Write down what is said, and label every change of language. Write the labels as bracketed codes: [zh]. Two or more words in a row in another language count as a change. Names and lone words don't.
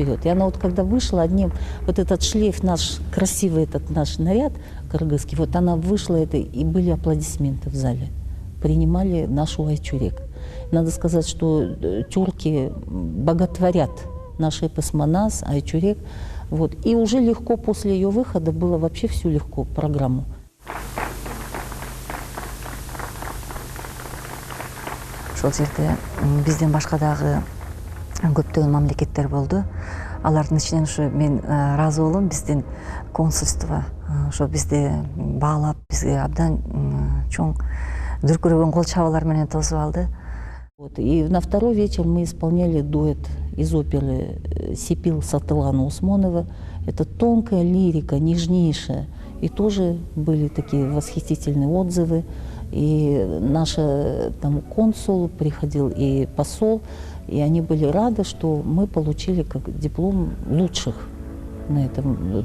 [ru] И она вот когда вышла одним, вот этот шлейф наш, красивый этот наш наряд кыргызский, вот она вышла, это, и были аплодисменты в зале. Принимали нашу Айчурек. Надо сказать, что тюрки боготворят наш эпос Манас, Айчурек. Вот. И уже легко после ее выхода было вообще все легко, программу. [ky] Ошол жерде бизден башка дагы көптөгөн мамлекеттер болду. Алардын ичинен ушу мен ыраазы болом, биздин консульство ошо бизди баалап, бизге абдан чоң дүркүрөгөн кол чабуулар менен тосуп алды. [ru] Вот. И на второй вечер мы исполняли дуэт из оперы «Сипил» Сатылгана Усмонова. Это тонкая лирика, нежнейшая. И тоже были такие восхитительные отзывы. И наш там консул приходил, и посол, и они были рады, что мы получили как диплом лучших на этом.